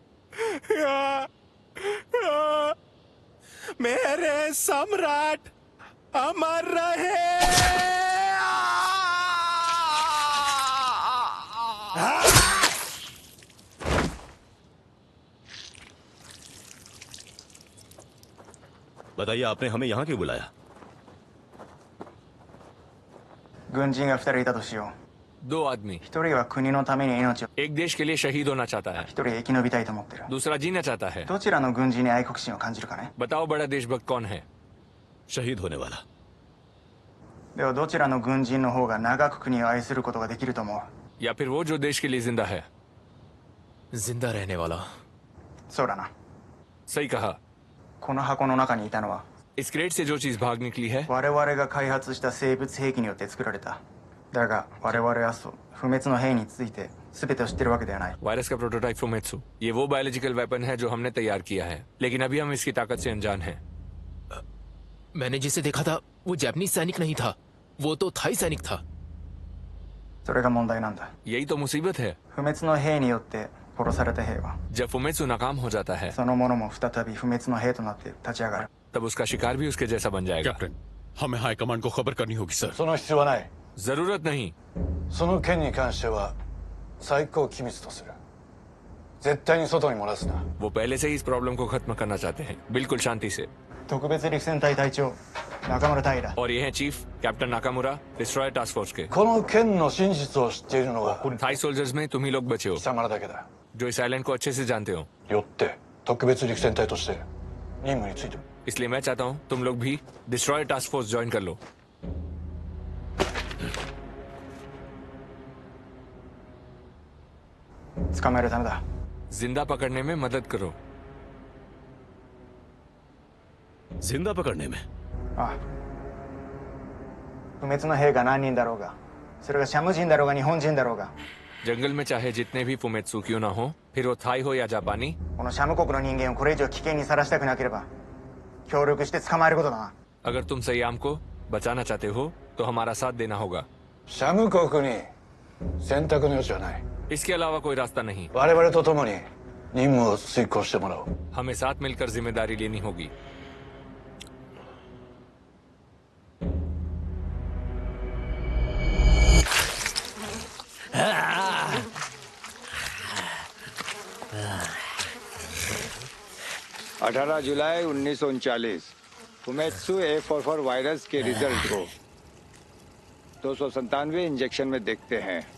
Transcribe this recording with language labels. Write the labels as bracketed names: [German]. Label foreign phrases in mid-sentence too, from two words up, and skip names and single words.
[Hindi] मेरे सम्राट अमर रहे। बताइए, आपने हमें यहाँ क्यों बुलाया? [Japanese] 軍人が2人いたとしよ [Hindi] दो आदमी, [Japanese] う。1人は国のために命を、 [Hindi] एक देश के लिए शहीद होना चाहता है, [Japanese] 1 人生き延びたいと思ってる。 [Hindi] दूसरा जीना चाहता है। [Japanese] どちらの軍人に愛国心を感じるかね。 [Hindi] बताओ बड़ा देशभक्त कौन है? शहीद होने वाला। [Japanese] ではどちらの軍人の方が長く国を愛することができると思う？ [Hindi] या फिर वो जो देश के लिए जिंदा है? जिंदा रहने वाला। [Japanese] そうだな。 [Hindi] सही कहा। [Japanese] この箱の中にいたのは [Hindi] इस क्रेट से जो चीज भाग निकली है [Japanese] 我々が開発した生物兵器によって作られた。だが我々は不滅の兵について全てを知ってるわけではない。 [Hindi] वायरस का प्रोटोटाइप फुमेत्सु, ये वो [English] biological weapon [Hindi] है जो हमने तैयार किया है, लेकिन अभी हम इसकी ताकत से अनजान हैं। मैंने जिसे देखा था वो जापानीज सैनिक नहीं था, वो तो थाई सैनिक था। [Japanese] それが問題なんだ。 [Hindi] यही तो मुसीबत है। [Japanese] 不滅の兵によって殺された兵は [Hindi] जब फुमेत्सु नाकाम हो जाता है [Japanese] そのものも再び不滅の兵となって立ち上がる。 [Hindi] तब उसका शिकार भी उसके जैसा बन जाएगा। कैप्टन, हमें [English] high command [Hindi] को खबर करनी होगी सर। [Japanese] その必要はない。 [Hindi] जरूरत नहीं। [Japanese] その件に関しては最高機密とする。絶対に外に漏らすな。 [Hindi] वो पहले से ही इस प्रॉब्लम को खत्म करना चाहते हैं, बिल्कुल शांति से। [Japanese] 特別陸戦隊隊長中村平。 [Hindi] और ये हैं [English] chief captain [Hindi] नाकामुरा, [English] destroyer task force [Hindi] के। [Japanese] この件の真実を知っているのが [English] Thai soldiers [Hindi] में तुम ही लोग बचे हो, [Japanese] 貴様らだけだ。 [Hindi] जो इस आइलैंड को अच्छे से जानते हो। [Japanese] よって特別陸戦隊として任務について [Hindi] इसलिए मैं चाहता हूँ तुम लोग भी [English] destroyer task force join [Hindi] कर लो। [Japanese] 捕まえるためだ。 [Hindi] जिंदा पकड़ने में मदद करो। जिंदा पकड़ने में? [Japanese] ああ。不滅の兵が何人だろうが、それがシャム人だろうが日本人だろうが、 [Hindi] जंगल में चाहे जितने भी फुमेत्सु क्यों ना हो, फिर वो थाई हो या जापानी, [Japanese] このシャム国の人間をこれ以上危険にさらしたくなければ、 協力して捕まえることだな。 [Hindi] अगर तुम सयाम को बचाना चाहते हो तो हमारा साथ देना होगा। [Japanese] シャム国に選択の余地はない。 [Hindi] इसके अलावा कोई रास्ता नहीं। [Japanese] 我々と共に任務を遂行してもらおう。 [Hindi] हमें साथ मिलकर जिम्मेदारी लेनी होगी। अठारह जुलाई 1939 फुमेत्सु A44 वायरस के रिजल्ट को 297 इंजेक्शन में देखते हैं।